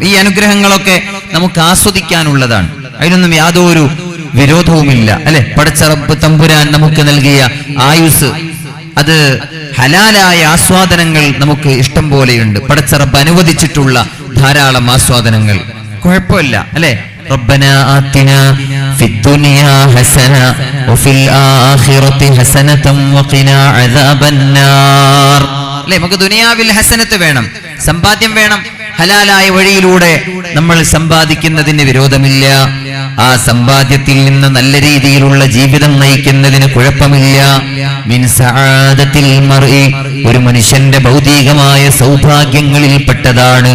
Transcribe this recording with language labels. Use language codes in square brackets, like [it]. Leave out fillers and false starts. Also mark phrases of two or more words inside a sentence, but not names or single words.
[ml] ഈ അനുഗ്രഹങ്ങളൊക്കെ നമുക്ക് ആസ്വദിക്കാനുള്ളതാണ്, അതിനൊന്നും യാതൊരു വിരോധവുമില്ല, അല്ലെ? പടച്ച റബ്ബ് തമ്പുരാൻ നമുക്ക് നൽകിയ ആയുസ്, അത് ഹലാലായ ആസ്വാദനങ്ങൾ നമുക്ക് ഇഷ്ടം പോലെയുണ്ട്. പടച്ച റബ്ബ് അനുവദിച്ചിട്ടുള്ള ധാരാളം ആസ്വാദനങ്ങൾ, കുഴപ്പമില്ല, അല്ലെ? [ar] ربنا آتنا في الدنيا حسنة وفي الآخرة حسنة وقنا عذاب النار. [ml] അല്ലേ? നമുക്ക് ദുനിയാവിൽ ഹസനത്ത് വേണം, സമ്പാദ്യം വേണം. ഹലാലായ വഴിയിലൂടെ നമ്മൾ സമ്പാദിക്കുന്നതിന് വിരോധമില്ല. ആ സമ്പാദ്യത്തിൽ നിന്ന് നല്ല രീതിയിലുള്ള ജീവിതം നയിക്കുന്നതിന് കുഴപ്പമില്ല. [ar] من سعادة المرء, [ml] ഒരു മനുഷ്യന്റെ ഭൗതികമായ സൗഭാഗ്യങ്ങളിൽപ്പെട്ടതാണ്.